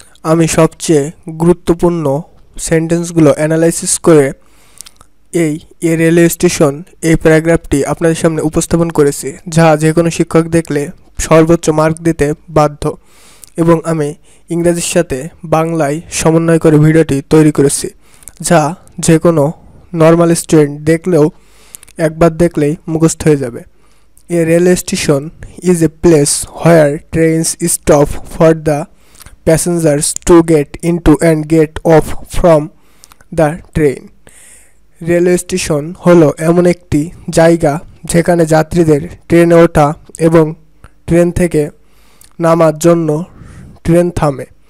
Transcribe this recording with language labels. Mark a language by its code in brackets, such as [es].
[bn] আমি সবচেয়ে গুরুত্বপূর্ণ সেন্টেন্সগুলো অ্যানালাইসিস করে এই রেলওয়ে স্টেশন এই প্যারাগ্রাফটি আপনাদের সামনে উপস্থাপন করেছি, যা যে কোনো শিক্ষক দেখলে সর্বোচ্চ মার্ক দিতে বাধ্য। এবং আমি ইংরেজির সাথে বাংলায় সমন্বয় করে ভিডিওটি তৈরি করেছি, যা যে কোনো নর্মাল স্টুডেন্ট দেখলেও একবার দেখলেই মুখস্থ হয়ে যাবে। [en] A railway station is a place where trains stop for the passengers to get into and get off from the train. [bn] Railway station হলো এমন একটি জায়গা যেখানে যাত্রীদের ট্রেনে ওঠা এবং ট্রেন থেকে নামার জন্য ট্রেন থামে।